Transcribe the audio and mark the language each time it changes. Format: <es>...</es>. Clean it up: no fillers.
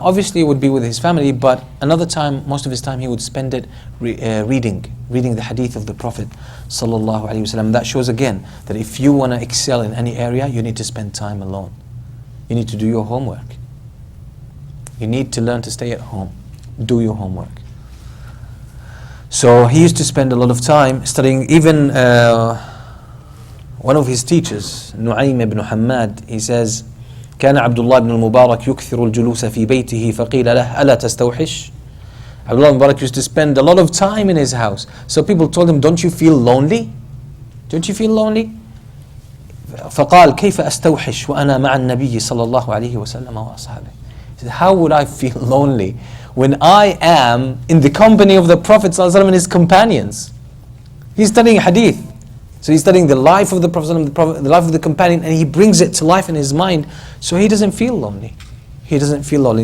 <en>Obviously it would be with his family, but another time, most of his time he would spend it reading the hadith of the Prophet sallallahu alaihi wasallam. That shows again that if you want to excel in any area, you need to spend time alone. You need to do your homework. You need to learn to stay at home. Do your homework. So he used to spend a lot of time studying. Even one of his teachers, Nu'aym ibn Hammad, he says,</en> <ar>كان عبد الله بن المبارك يكثر الجلوس في بيته فقيل له ألا تستوحش.</ar> <en>Abdullah ibn Mubarak used to spend a lot of time in his house. So people told him, don't you feel lonely? Don't you feel lonely?</en> <ar>فقال كيف أستوحش وأنا مع النبي صلى الله عليه وسلم وأصحابه.</ar> <en>He said, how would I feel lonely when I am in the company of the Prophet صلى الله عليه وسلم and his companions? He's studying hadith. So he's studying the life of the Prophet, the life of the companion, and he brings it to life in his mind, so he doesn't feel lonely. He doesn't feel lonely.</en>